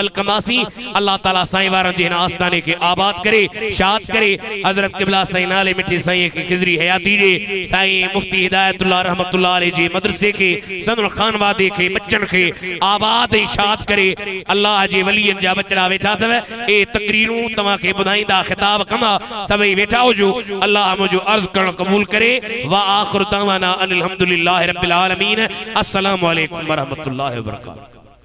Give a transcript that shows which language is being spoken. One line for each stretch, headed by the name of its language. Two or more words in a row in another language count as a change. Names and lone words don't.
Sindhi: कंदासीं अल्लाह ताला साईं वारनि जे हिन आस्थाने खे आबाद करे शाद करे हज़रत क़िबला साईं नाले मिठे साईं खे खिज़री हयाती ॾे साईं मुफ्ती हिदायतुल्लाह
Arabic: رحمة الله عليه
Sindhi: जे मदरसे खे सदुल खानवादे खे बच्चन खे आबाद ऐं शाद करे अल्लाह जे वलियनि जा बचड़ा वेठा अथव ए तकरीरूं तव्हांखे ॿुधाईंदा खिताब कंदा सभई वेठा हुजो अल्लाह मुंहिंजो अर्ज़ करणु क़बूल करे
Arabic: وآخر دعوانا أن الحمد لله رب العالمين السلام عليكم ورحمة الله وبركاته.